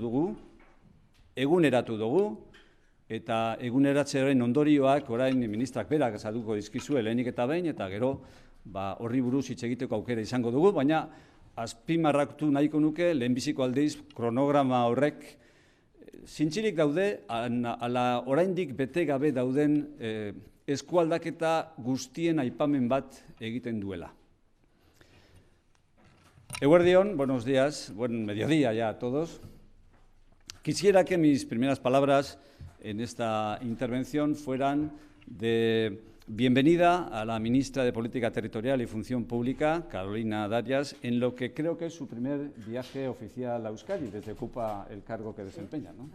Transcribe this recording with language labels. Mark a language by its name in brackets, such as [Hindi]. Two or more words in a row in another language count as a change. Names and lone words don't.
[Basque] dugu, eguneratu dugu, eta eguneratzearen ondorioak orain ministrak berak azalduko dizkizue lehenik eta behin, eta gero horri buruz hitz egiteko aukera izango dugu, baina azpimarratu nahiko nuke lehenbiziko aldiz kronograma horrek zintzilik daude, ala oraindik bete gabe dauden eskualdaketa guztien aipamen bat egiten duela. Eguerdion, [Spanish] buenos días, buen mediodía ya a todos. Quisiera que mis primeras palabras en esta intervención fueran de bienvenida a la ministra de Política Territorial y Función Pública, Carolina Darias, en lo que creo que es su primer viaje oficial a Euskadi, desde que ocupa el cargo que desempeña, ¿no?